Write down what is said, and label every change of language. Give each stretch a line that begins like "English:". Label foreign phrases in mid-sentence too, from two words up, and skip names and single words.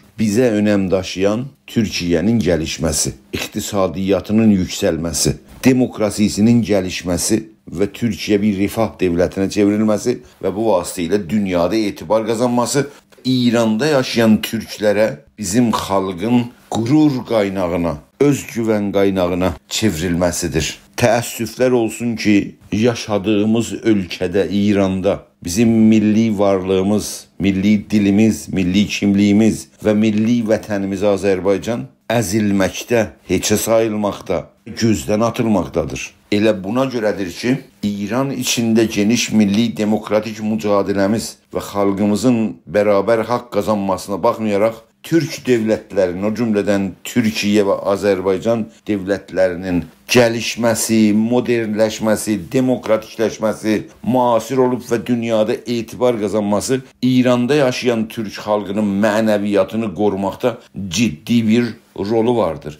Turkish: Bize önem taşıyan Türkiye'nin gelişmesi, iktisadiyatının yükselmesi, demokrasisinin gelişmesi ve Türkiye bir refah devletine çevrilmesi ve bu vasıtayla dünyada etibar kazanması, İran'da yaşayan Türklere bizim halkın gurur kaynağına, özgüven kaynağına çevrilmesidir.
Azerbaijani: Təəssüflər olsun ki, yaşadığımız ülkede İran'da bizim milli varlığımız, milli dilimiz, milli kimliğimiz ve milli vətənimiz Azərbaycan əzilməkdə, heçə sayılmaqda, gözdən atılmaqdadır.
Turkish: Elə buna görədir ki, İran içinde geniş milli demokratik mücadelemiz ve halkımızın beraber hak kazanmasına bakmayarak Türk devletlerinin, o cümleden Türkiye ve Azerbaycan devletlerinin gelişmesi, modernleşmesi, demokratikleşmesi, muasir olup ve dünyada etibar kazanması İran'da yaşayan Türk halkının mənəviyyatını korumakta ciddi bir rolü vardır.